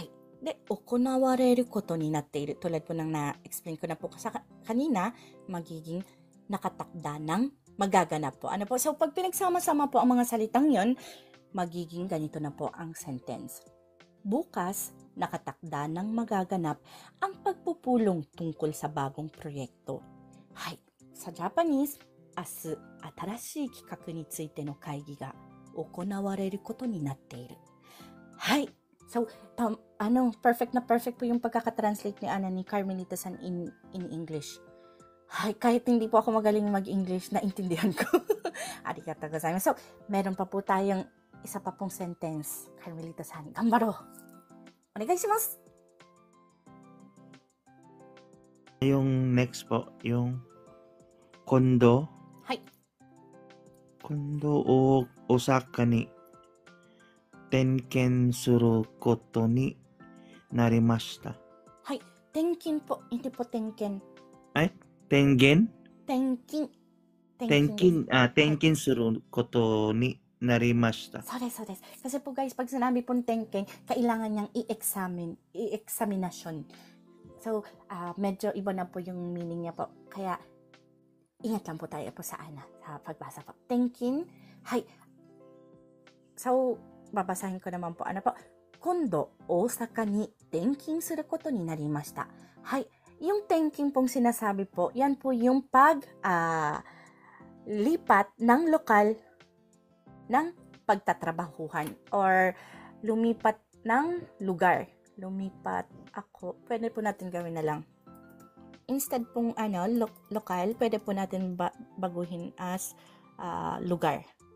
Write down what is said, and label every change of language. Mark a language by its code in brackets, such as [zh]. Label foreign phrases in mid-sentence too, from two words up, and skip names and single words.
[ja] 行われることになっている. [tl] Tulad po ng na-explain ko na po kanina, magiging nakatakda ng magaganap po. Ano po? So, pag pinagsama-sama po ang mga salitang yon, magiging ganito na po ang sentence. Bukas, nakatakda ng magaganap ang pagpupulong tungkol sa bagong proyekto. [ja] Hay. [tl] Sa Japanese, [ja] 明日新しい企画についての会議が行われることになっている。 [tl] はい。So, perfect na perfect po yung pagkakatranslate ni Carmelita-san in English. Hay, kahit hindi po ako magaling mag-English, naintindihan ko. [ja] ありがとうございます. [tl] So, meron pa po tayong isa pa pong sentence. [ja] Carmelita-san, ganbaro. お願いします. [tl] Yung next po, yung kondo. [ja] Hay. 今度を大阪に点検することになりました. Hay. [tl] Tenkin po, hindi po tenken. Ay, tengen? [ja] Tenkin. 転勤することになりました. そうです. [tl] Kasi po guys, pag sinabi pong tenken, kailangan niyang i-examination. So, medyo iba na po yung meaning niya po. Kaya, ingat lang po tayo po sa pagbasa po. [ja] Tenkin. Hay. [tl] So, babasahin ko naman po. [ja] 今度、大阪に転勤することになりました. Hay. [tl] Yung tenkin pong sinasabi po, yan po yung lipat ng lokal ng pagtatrabahuhan or lumipat ng lugar. Lumipat ako. Pwede po natin gawin na lang. Instead pong lokal, pwede po natin baguhin as lugar.